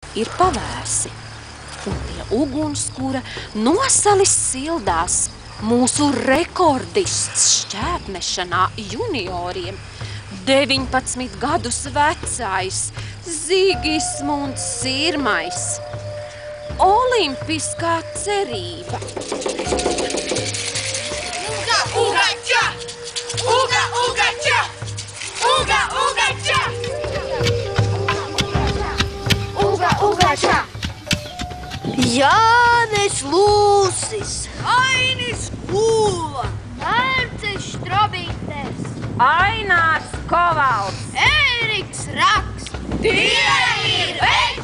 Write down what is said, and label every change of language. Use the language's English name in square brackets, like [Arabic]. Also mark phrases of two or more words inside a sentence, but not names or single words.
[Latvian] ir pavērsi, un pie ugunskura nosalis sildās mūsu rekordists šķēpmešanā junioriem, 19 gadus vecais Zigismunds Sirmais. Olimpiskā cerība. Uga, uga, ča! Uga, uga, ča! Uga, uga, ča! Uga, uga, ča! Jānis Lūsis, Ainis Kūla! Mērcis Štrobītes, Ainārs Kovals. Ēriks Raks. Tie ir